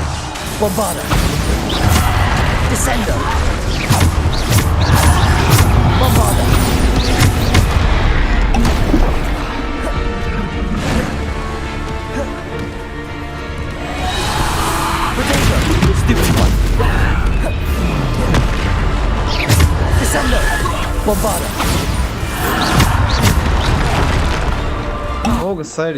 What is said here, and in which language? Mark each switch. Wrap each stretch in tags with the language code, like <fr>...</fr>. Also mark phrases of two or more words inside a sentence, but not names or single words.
<la>Bombarda. Descendo. Bombarda. Protego.</la> <en>Stupid one.</en> <la>Descendo. Bombarda.</la> <pt>Fogo, sério.</pt>